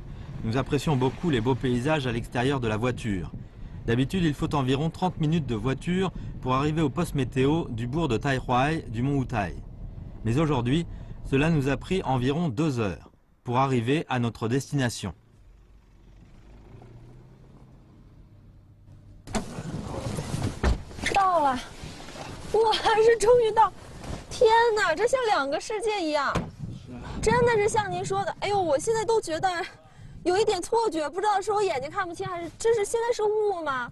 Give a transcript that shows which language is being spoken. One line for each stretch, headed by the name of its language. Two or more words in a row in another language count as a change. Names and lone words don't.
French: Nous apprécions beaucoup les beaux paysages à l'extérieur de la voiture. D'habitude, il faut environ 30 minutes de voiture pour arriver au poste météo du bourg de Taihuai du mont Wutai. Mais aujourd'hui, cela nous a pris environ 2 heures pour arriver à notre destination.
Chinese: 到了，我还是终于到。天哪，这像2个世界一样，真的是像您说的。哎呦，我现在都觉得有一点错觉，不知道是我眼睛看不清，还是这是现在是雾吗？